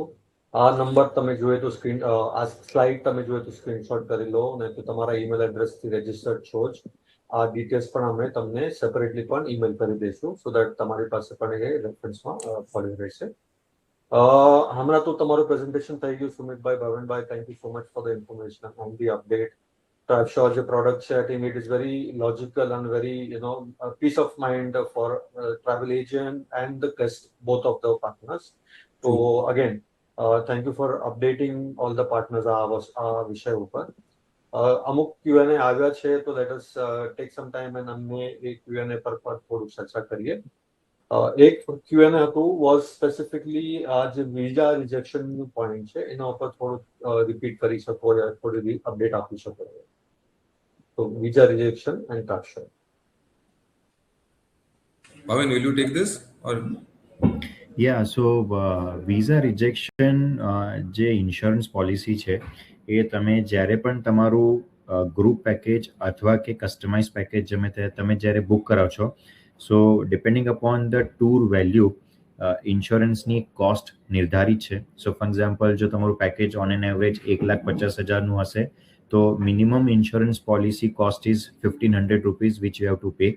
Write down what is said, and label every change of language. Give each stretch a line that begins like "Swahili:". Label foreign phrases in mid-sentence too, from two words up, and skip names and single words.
Gujarati: આ નંબર તમે જોઈએ તો સ્ક્રીન આ સ્લાઇડ તમે જોઈએ તો સ્ક્રીનશોટ કરી લો, અને તો તમારા
English: email address
Gujarati: રજીસ્ટર્ડ છો જ. આ ડિટેલ્સ પણ અમે તમને સેપરેટલી પણ ઈમેલ કરી દઈશું
English: so that
Gujarati: તમારી પાસે પણ એ રેફરન્સમાં પડી રહેશે. હમણાં તો તમારું પ્રેઝન્ટેશન થઈ ગયું સુમિતભાઈ, ભાવિનભાઈ.
English: Thank you so much for the information and the update.
Gujarati: TribeSure જે પ્રોડક્ટ છે,
English: I think it is very logical and very, peace of mind for travel agent and the guest, both of the partners. So again, thank you for updating all the partners
Gujarati: આ વિષય ઉપર. અમુક Q&A આવ્યા છે તો
English: let us take some time and
Gujarati: અમને એ Q&A પર થોડું ચર્ચા કરીએ. એક Q&A હતું
English: was specifically
Gujarati: આ જે વિઝા રિજેક્શનનું પોઈન્ટ છે એના ઉપર થોડું રિપીટ કરી શકો યા થોડી અપડેટ આપી શકો.
English: So visa rejection and TribeSure. Bhavin, will you take this or? Yeah, so visa rejection
Gujarati: જે
English: insurance policy
Gujarati: છે એ તમે જ્યારે પણ તમારું
English: group package
Gujarati: અથવા કે
English: customize package
Gujarati: તમે જ્યારે બુક કરાવો છો
English: so depending upon the tour value
Gujarati: ઇન્સ્યોરન્સની કોસ્ટ નિર્ધારિત છે.
English: So for example
Gujarati: જો તમારું
English: package on an average 1,50,000નું
Gujarati: હશે તો
English: minimum insurance policy cost is ₹1,500 which you have to pay.